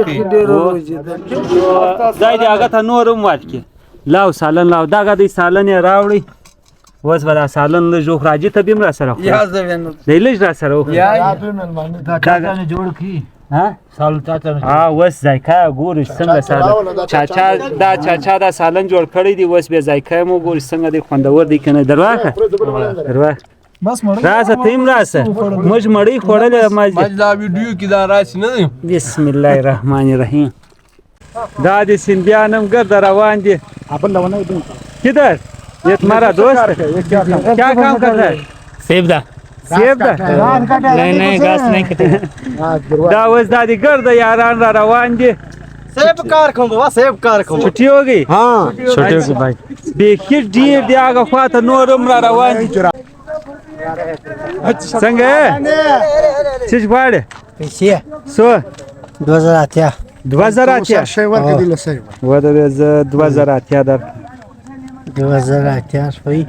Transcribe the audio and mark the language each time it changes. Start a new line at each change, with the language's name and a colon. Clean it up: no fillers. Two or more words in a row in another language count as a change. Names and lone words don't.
Pashto: خدای دې هغه ته نور هم ورکړي لاو سالن لاو دغه دی سالن یې راوړئ اوس به دا سالن لږ راجي ته به هم راسره خوري دی لږ راسره وخوري اوس ذایقه ګورئ څنګه سالن چاچا دا سالن جوړ کړی دی اوس بیا ذایقه یې مو ګورئ څنګه دی خوندور دی که نه درواخه راسه ته هم راسه موږ مړۍ خوړلې دا ویډیو کې دا راشي نه دی
Arabic: بسم الله الرحمن الرحیم
Pashto: دا د سیندیان هم ګرده روان دي
Urdu: کدھر یہ تمہارا دوست ہے کیا کام کرتا ہے
Pashto: سیب دا
Urdu: نہیں گاس نہیں کٹے
Pashto: دا اوس دا دی ګرده یاران را روان دي سیب کار کوم بابا سیب کار کوم
Urdu: چھٹی ہو گئی ها چھٹی ہو گئی بھائی
Pashto: بیخي ډېر دی هغه خواته نور هم را روان دي څنګه څه غواړې پیسې څو 2008 2008 شی ورکړه دی لسې ودرې زه 2008 در 2008 شوي